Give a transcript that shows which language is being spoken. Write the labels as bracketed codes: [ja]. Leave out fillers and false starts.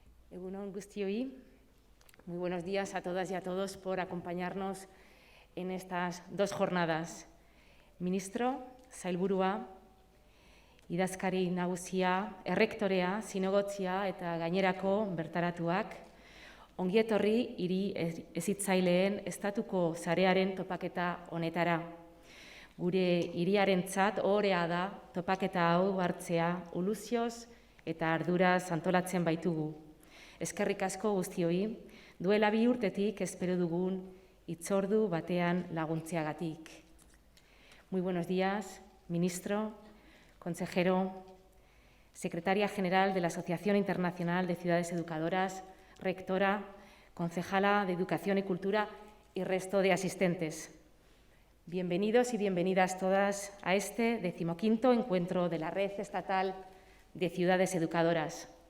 [eu] Egunon guztioi, [es] muy buenos días a todas y a todos por acompañarnos en estas 2 jornadas. [eu] Ministro, sailburua, idazkari nagusia, errektorea, zinegotzia eta gainerako bertaratuak, ongi etorri hiri hezitzaileen estatuko sarearen topaketa honetara. Gure hiriarentzat ohorea da topaketa hau hartzea iluzioz eta arduraz antolatzen baitugu. Eskerrik asko guztioi, duela 2 urtetik espero dugun hitzordu batean laguntzeagatik. [es] Muy buenos días, ministro, consejero, secretaria general de la Asociación Internacional de Ciudades Educadoras, rectora, concejala de Educación y Cultura y resto de asistentes. Bienvenidos y bienvenidas todas a este 15º encuentro de la Red Estatal de Ciudades Educadoras.